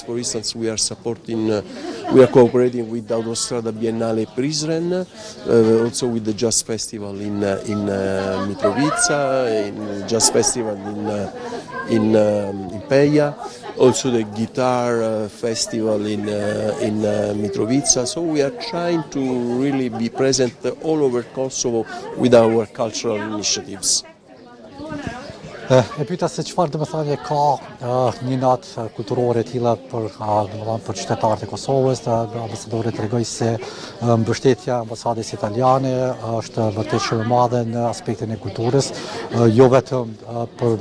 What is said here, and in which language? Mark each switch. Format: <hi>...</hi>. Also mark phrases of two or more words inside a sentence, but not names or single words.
<en>For instance, we are cooperating with the Autostrada Biennale Prizren, also with the Jazz Festival in Mitrovica, in Jazz Festival in Peja, also the Guitar Festival in Mitrovica. So we are trying to really be present all over Kosovo with our cultural initiatives.</en> <sq>E pyeta se çfarë domethënie ka një natë kulturore e tilla për qytetarët e Kosovës. Ambasadori tregoi se mbështetja e ambasadës italiane është vërtet shumë e madhe në aspektin e kulturës, jo vetëm për</sq>